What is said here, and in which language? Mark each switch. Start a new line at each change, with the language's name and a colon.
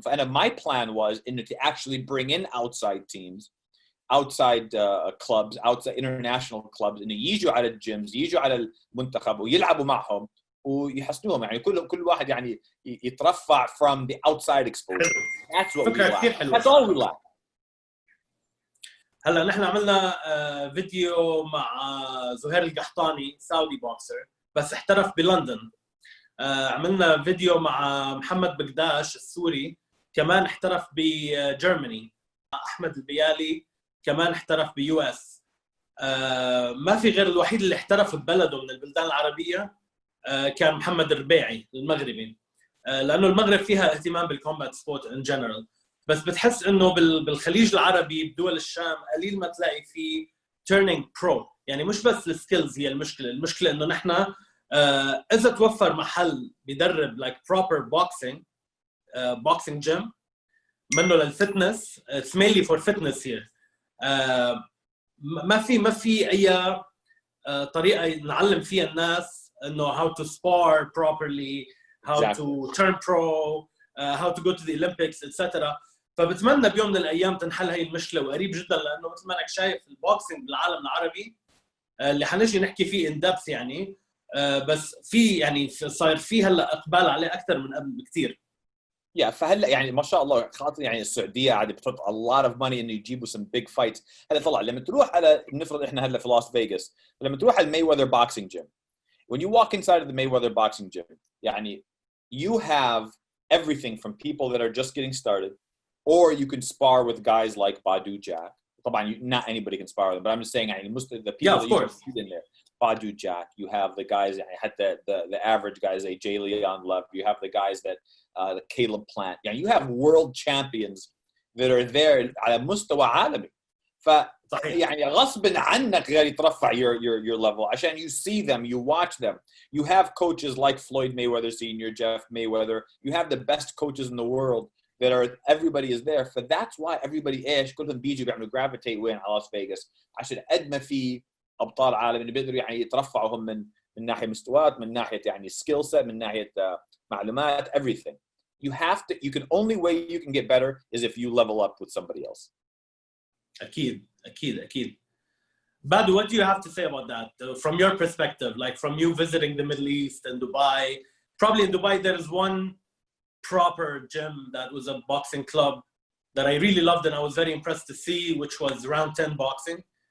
English: فأنا my plan was to actually bring in outside teams, outside clubs, outside international clubs,
Arabic: إنه يجوا على الجيمز, يجوا على المنتخب ويلعبوا معهم ويحسنوهم. يعني كل واحد يعني يترفع
English: from the outside exposure. That's what we lack. That's all we lack.
Arabic: هلا نحن عملنا فيديو مع زهير القحطاني سعودي بوكسر بس احترف بلندن. عملنا فيديو مع محمد بقداش السوري كمان احترف بجرماني. احمد البيالي كمان احترف بيو اس. ما في غير الوحيد اللي احترف ببلده من البلدان العربيه كان محمد الربيعي المغربي, لانه المغرب فيها اهتمام بالكومبات سبورت ان جنرال. بس بتحس انه بالخليج العربي بدول الشام قليل ما تلاقي فيه تيرنينج برو. يعني مش بس السكيلز هي المشكله انه نحن اذا توفر محل بيدرب بروبر بوكسينج جيم منه للفتنس,
English: it's mainly for fitness here.
Arabic: ما في اي طريقه نعلم فيها الناس انه
English: how to spar properly, how to turn pro, how to go to the Olympics, etc.
Arabic: فبتمنى بيوم من الايام تنحل هي المشكله, وقريب جدا, لانه مثل ما انك شايف البوكسينج بالعالم العربي اللي حنجي نحكي فيه ان دبث يعني, بس في يعني صاير في هلا اقبال عليه اكثر من قبل بكثير. Yeah, فهلا يعني ما شاء الله خاطر يعني السعوديه عاد بتحط
English: a lot of money
Arabic: انه يجيبوا
English: some big fights.
Arabic: هلا طلع لما تروح على نفرض احنا هلا في لاس فيغاس، لما تروح على المايوذر
English: boxing gym, when you walk inside of the Mayweather boxing gym, يعني you have everything from people that are just getting started, or you can spar with guys like Badu Jack. طبعا not anybody can spar with them, but I'm just saying يعني the people that you can see in there. Badu Jack, you have the guys يعني حتى the average guys like Jay Leon Love, you have the guys that the Caleb Plant, يعني you have world champions that are there
Arabic: على مستوى عالمي. ف يعني غصب عنك غير يترفع
English: your level عشان you see them, you watch them. You have coaches like Floyd Mayweather Sr., Jeff Mayweather. You have the best coaches in the world that are, everybody is there. So that's why everybody
Arabic: ايش كلهم بيجوا بيعملوا gravitate وين على لاس فيغاس عشان قد ما في ابطال عالم اللي بيقدروا يعني يترفعوا هم من ناحيه مستويات، من ناحيه يعني skill set، من ناحيه معلومات، everything.
English: You can only way you can get better is if you level up with somebody else.
Arabic: أكيد.
English: Badu, what do you have to say about that from your perspective, like from you visiting the Middle East and Dubai? Probably in Dubai there is one proper gym that was a boxing club that I really loved and I was very impressed to see, which was Round 10 Boxing.